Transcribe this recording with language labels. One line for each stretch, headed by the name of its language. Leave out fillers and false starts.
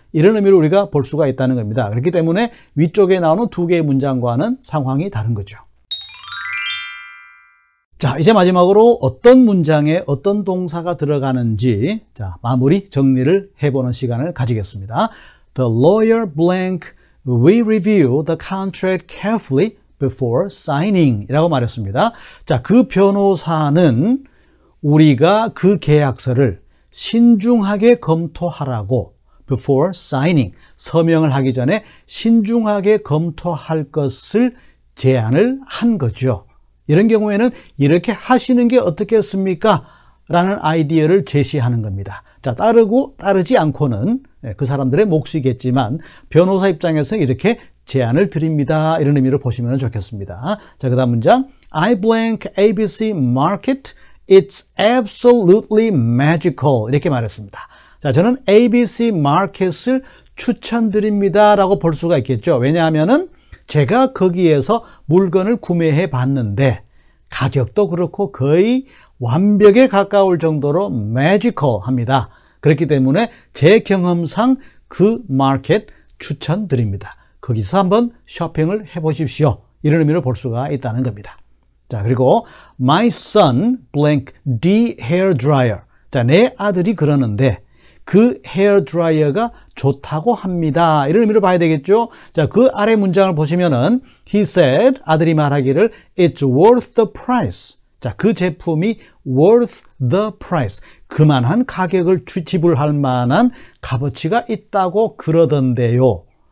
Korean: 이런 의미로 우리가 볼 수가 있다는 겁니다. 그렇기 때문에 위쪽에 나오는 두 개의 문장과는 상황이 다른 거죠. 자, 이제 마지막으로 어떤 문장에 어떤 동사가 들어가는지 자, 마무리 정리를 해보는 시간을 가지겠습니다.
English: The lawyer blank will review the contract carefully before signing
Korean: 이라고 말했습니다. 자, 그 변호사는 우리가 그 계약서를 신중하게 검토하라고
English: before signing
Korean: 서명을 하기 전에 신중하게 검토할 것을 제안을 한 거죠. 이런 경우에는 이렇게 하시는 게 어떻겠습니까? 라는 아이디어를 제시하는 겁니다. 자, 따르지 않고는 그 사람들의 몫이겠지만 변호사 입장에서는 이렇게 제안을 드립니다. 이런 의미로 보시면 좋겠습니다. 자, 그 다음 문장
English: I blank ABC market. It's absolutely magical.
Korean: 이렇게 말했습니다. 자, 저는 ABC 마켓을 추천드립니다. 라고 볼 수가 있겠죠. 왜냐하면은 제가 거기에서 물건을 구매해 봤는데 가격도 그렇고 거의 완벽에 가까울 정도로 매지컬합니다. 그렇기 때문에 제 경험상 그 마켓 추천드립니다. 거기서 한번 쇼핑을 해보십시오. 이런 의미로 볼 수가 있다는 겁니다. 자, 그리고
English: my son blank the hair dryer.
Korean: 자, 내 아들이 그러는데 그 헤어 드라이어가 좋다고 합니다. 이런 의미로 봐야 되겠죠. 자, 그 아래 문장을 보시면은
English: he said
Korean: 아들이 말하기를
English: it's worth the price.
Korean: 자, 그 제품이
English: worth the price.
Korean: 그만한 가격을 지불할 만한 값어치가 있다고 그러던데요.